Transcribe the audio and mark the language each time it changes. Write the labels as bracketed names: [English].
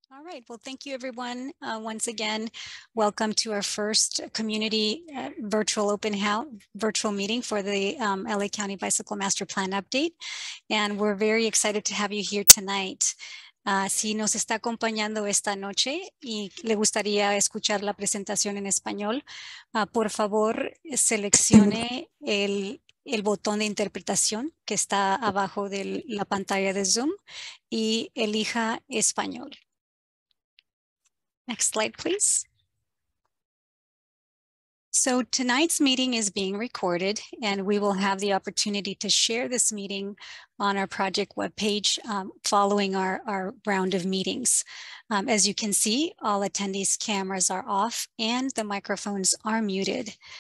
[English] All right, well, thank you everyone. Once again, welcome to our first community virtual virtual meeting for the LA County Bicycle Master Plan update. And we're very excited to have you here tonight. [Spanish] Si nos está acompañando esta noche y le gustaría escuchar la presentación en español, por favor, seleccione el botón de interpretación que está abajo de la pantalla de Zoom y elija español. [English] Next slide, please. So tonight's meeting is being recorded, and we will have the opportunity to share this meeting on our project webpage following our round of meetings. As you can see, all attendees' cameras are off and the microphones are muted.